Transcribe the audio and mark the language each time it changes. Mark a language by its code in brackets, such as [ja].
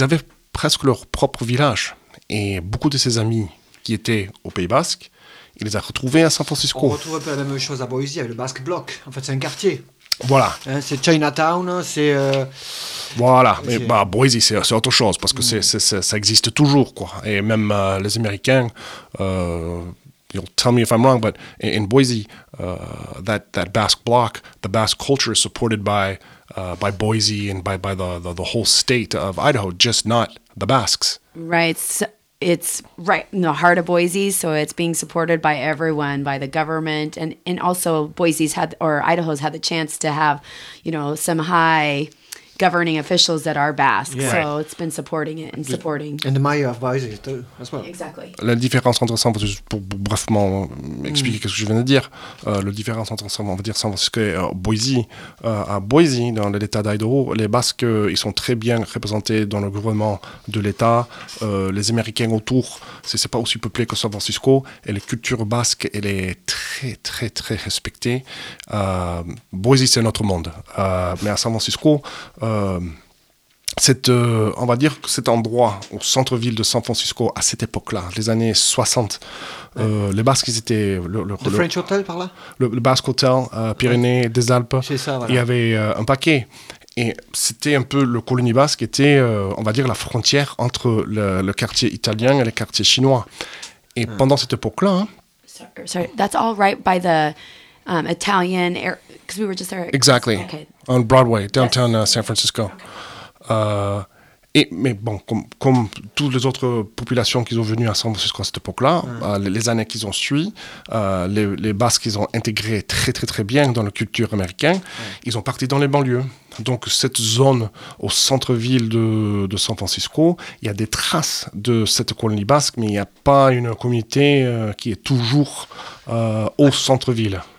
[fr] ils avaient presque leur propre village. Et beaucoup de ses amis qui étaient au Pays Basque, il les a retrouvés à San Francisco. On retrouve un peu la même chose à Boise avec le Basque Block. En fait, c'est un quartier. Voilà. Hein, c'est Chinatown, c'est... Voilà. Mais bah, Boise, c'est autre chose parce que ça existe toujours, quoi. Et même les Américains, [en] you'll tell me if I'm wrong, but in Boise, that Basque Block, the Basque culture is supported by Boise and by the whole state of Idaho, just not the Basques. Right. It's right in the heart of Boise, so it's being supported by everyone, by the government, and also Boise's had, or Idaho's had the chance to have, you know, some high governing officials that are Basque, yeah. So it's been supporting it and supporting. And the mayor of Boise too, as well. Exactly. [fr] La différence entre San Francisco, pour brefement expliquer ce que je viens de dire, la différence entre on va dire San Francisco et Boise, à Boise, dans l'état d'Idaho, les Basques, ils sont très bien représentés dans le gouvernement de l'état, les Américains autour, c'est pas aussi peuplé que San Francisco, et la culture basque, elle est très, très, très respectée. Boise, c'est notre monde. Mais à San Francisco, on va dire que cet endroit au centre-ville de San Francisco à cette époque-là, les années 60, ouais. Les Basques, ils étaient le French Hotel par là, le Basque Hotel, Pyrénées, ouais. Des Alpes, c'est ça, voilà. Il y avait un paquet, et c'était un peu le colonie basque était on va dire la frontière entre le quartier italien et le quartier chinois, et ouais. Pendant cette époque-là, hein, [en] sorry, that's all right by the Italian air, because we were just there. Exactly. Okay. On Broadway, downtown San Francisco. Okay. [fr] Mais bon, comme toutes les autres populations qui sont venues à San Francisco à cette époque-là, les années qu'ils ont suivi, les Basques, ils ont intégré très, très, très bien dans la culture américaine. Ouais. Ils ont parti dans les banlieues. Donc, cette zone au centre-ville de San Francisco, il y a des traces de cette colonie basque, mais il n'y a pas une communauté qui est toujours au centre-ville.